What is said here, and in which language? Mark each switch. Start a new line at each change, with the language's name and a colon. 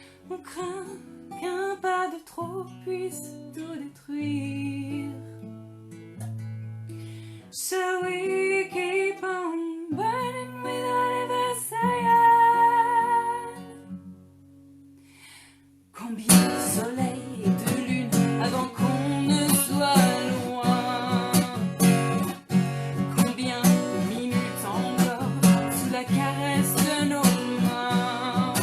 French: On craint qu'un pas de trop puisse tout détruire.
English: So we keep on burning without ever saying.
French: Combien de soleil et de lune avant qu'on ne soit loin? Combien de minutes encore sous la caresse de nos mains?